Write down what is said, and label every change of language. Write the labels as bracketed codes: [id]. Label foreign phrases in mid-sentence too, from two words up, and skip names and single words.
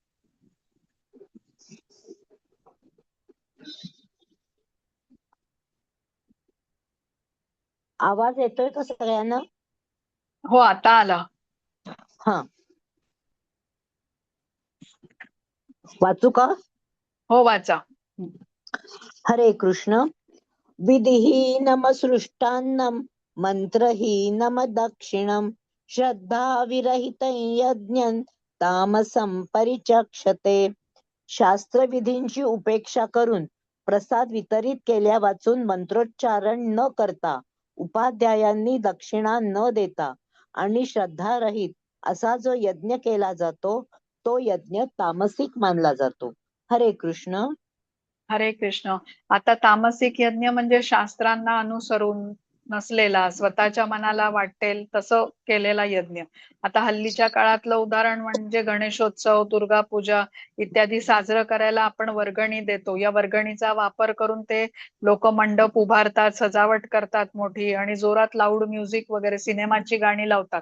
[mr] आवाज येतोय का सगळ्यांना? हो, आता आला. हा, वाचू का? हो, वाचा. हरे कृष्ण. [sa] विधिहीनमसृष्टान्नं मंत्रहीनम दक्षिणं श्रद्धाविरहितं यज्ञं तामसं परिचक्षते. [mr] शास्त्रविधींची उपेक्षा करून प्रसाद वितरित केल्या वाचून मंत्रोच्चारण न करता, उपाध्यायांनी दक्षिणा न देता आणि श्रद्धारहित असा जो यज्ञ केला जातो तो यज्ञ तामसिक मानला जातो. हरे कृष्ण. हरे कृष्ण. आता तामसिक यज्ञ म्हणजे शास्त्रांना अनुसरून नसलेला, स्वतःच्या मनाला वाटेल तसं केलेला यज्ञ. आता हल्लीच्या काळातलं उदाहरण म्हणजे गणेशोत्सव, दुर्गा पूजा इत्यादी साजरं करायला आपण वर्गणी देतो. या वर्गणीचा वापर करून ते लोक मंडप उभारतात, सजावट करतात मोठी, आणि जोरात [en] loud music [mr] वगैरे सिनेमाची गाणी लावतात.